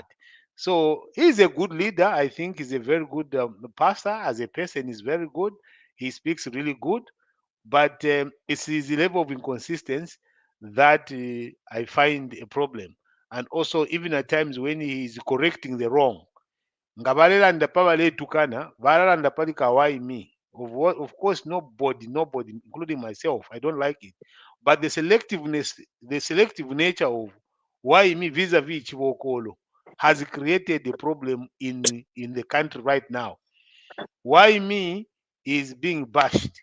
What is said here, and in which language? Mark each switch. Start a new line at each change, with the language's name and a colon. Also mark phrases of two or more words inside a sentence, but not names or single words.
English: So he's a good leader. I think he's a very good pastor. As a person, he's very good. He speaks really good. But it's his level of inconsistency that I find a problem. And also, even at times when he is correcting the wrong,
Bemba: ngabalelanda tukana, balalanda pali kawai me.
English: Of course, nobody, including myself, I don't like it. But the selective nature of why me vis-a-vis Chibokolo has created a problem in the country right now. Why me is being bashed.